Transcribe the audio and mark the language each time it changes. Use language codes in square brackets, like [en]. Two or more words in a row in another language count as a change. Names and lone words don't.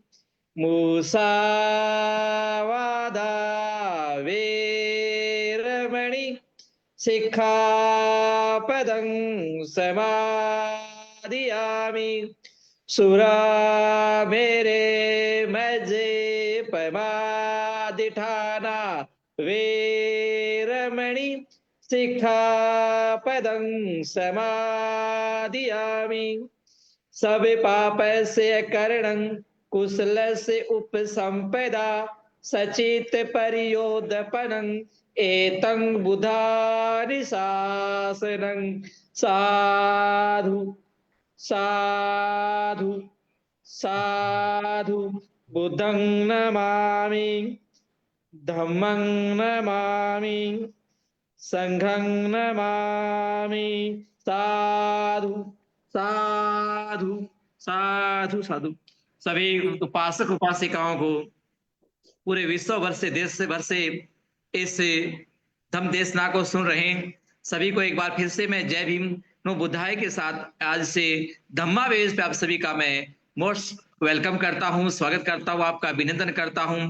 [pi] मुसावादा वेरमणि सिक्खापदं समादियामि। सुरामेरे मजे पमादिठाना वेरमणि सिक्खापदं समादियामि। सब पाप से करणं कुशलस्य उपसंपदा सचित परियोदपनं एतं बुधानि शासनं। साधु साधु साधु। बुद्धं नमामि, धम्मं नमामि, संघं नमामि। साधु साधु साधु साधु। [hi] सभी उपासक उपासिकाओं को पूरे विश्व भर से देश से भर से इस धम्म देशना को सुन रहे हैं सभी को एक बार फिर से मैं जय भीम [pi] नो बुद्धाय [hi] के साथ आज से धम्मा वेज पे आप सभी का मैं [en] most welcome [hi] करता हूं, स्वागत करता हूं, आपका अभिनंदन करता हूं।